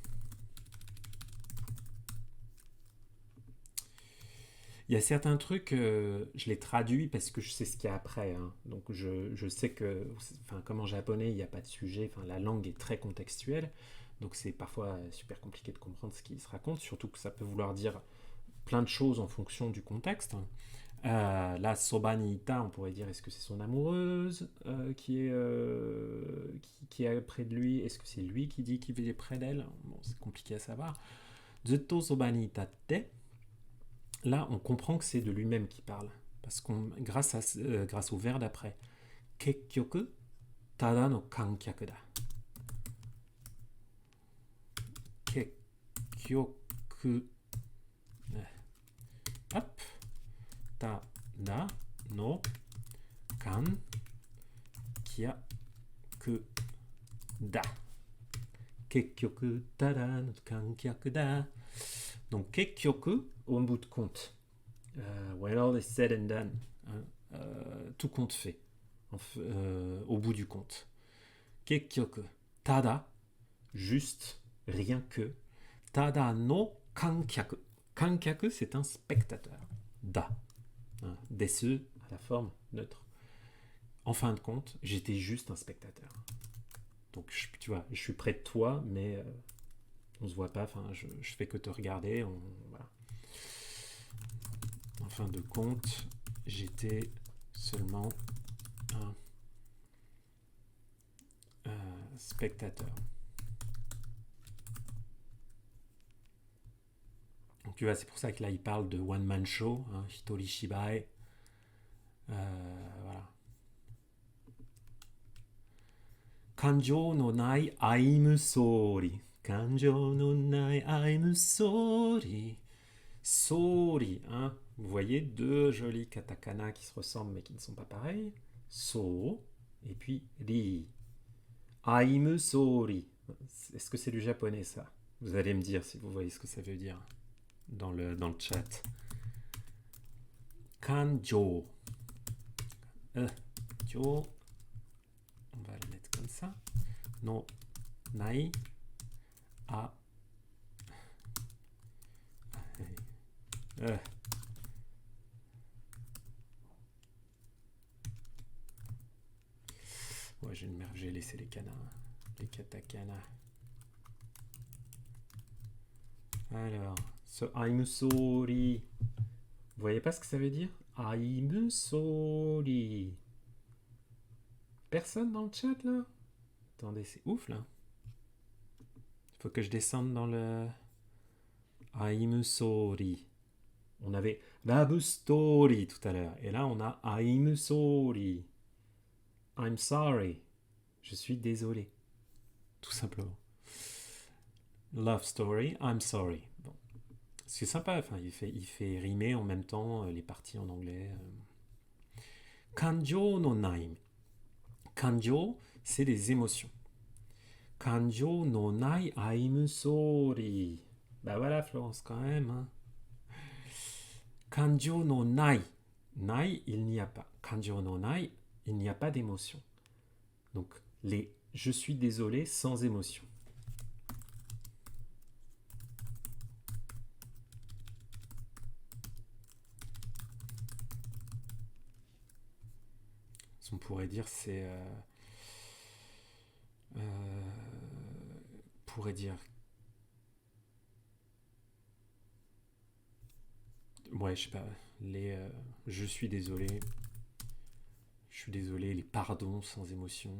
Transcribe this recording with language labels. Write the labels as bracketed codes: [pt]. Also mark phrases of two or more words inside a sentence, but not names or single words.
[fr] Il y a certains trucs, je les traduis parce que je sais ce qu'il y a après. Hein. Donc je sais que, comme en japonais, il n'y a pas de sujet, la langue est très contextuelle. Donc c'est parfois super compliqué de comprendre ce qui se raconte, surtout que ça peut vouloir dire plein de choses en fonction du contexte. Là, [ja] そばにいた, [fr] on pourrait dire, est-ce que c'est son amoureuse qui est près de lui? Est-ce que c'est lui qui dit qu'il est près d'elle? Bon, c'est compliqué à savoir. [ja] ずっとそばにいたって. [fr] Là, on comprend que c'est de lui-même qui parle. Parce qu'on, grâce au verbe d'après. [ja] 結局、ただの観客だ. Kekkyoku. Hop. ただの観客だ. 結局、ただの観客だ. [fr] Donc, kekkyoku, au bout de compte, [en] when all is said and done, [fr] tout compte fait, au bout du compte. [ja] 結局、ただ, [fr] juste, rien que. [ja] ただの観客。観客, [fr] c'est un spectateur. Da. Hein, desu, à la forme neutre. En fin de compte, j'étais juste un spectateur. Donc, tu vois, je suis près de toi, mais on se voit pas. Enfin, je fais que te regarder. Voilà. En fin de compte, j'étais seulement un spectateur. Donc, tu vois, c'est pour ça que là, il parle de [en] one man show, [ja] hein, 一人芝居. [fr] Voilà. [ja] 感情のない [en] I'm sorry. [ja] 感情のない [en] I'm sorry. Sorry, [fr] hein. Vous voyez deux jolis katakana qui se ressemblent mais qui ne sont pas pareils. So et puis ri. [en] I'm sorry. [fr] Est-ce que c'est du japonais ça? Vous allez me dire si vous voyez ce que ça veut dire dans le chat. [ja] 感情。情. [fr] On va le mettre comme ça. [ja] のないあ. [fr] Ouais, j'ai laissé les kanas, les katakana. Alors, ce [en] I'm sorry. [fr] Vous voyez pas ce que ça veut dire? [en] I'm sorry. [fr] Personne dans le chat là? Attendez, c'est ouf là. Il faut que je descende dans le [en] I'm sorry. [fr] On avait Love Story tout à l'heure. Et là, on a [en] I'm sorry. I'm sorry. [fr] Je suis désolé. Tout simplement. Love Story, [en] I'm sorry. [fr] Bon. C'est sympa. Enfin, il fait rimer en même temps les parties en anglais. [ja] 感情のない。感情, [fr] c'est des émotions. [ja] 感情のない [en] I'm sorry. [fr] Bah voilà, Florence, quand même. Hein. [ja] 感情のない. Nai, [fr] il n'y a pas. [ja] 感情のない, [fr] il n'y a pas d'émotion. Donc, les je suis désolé sans émotion. On pourrait dire c'est pourrait dire ouais, je sais pas, les je suis désolé, les pardons sans émotion.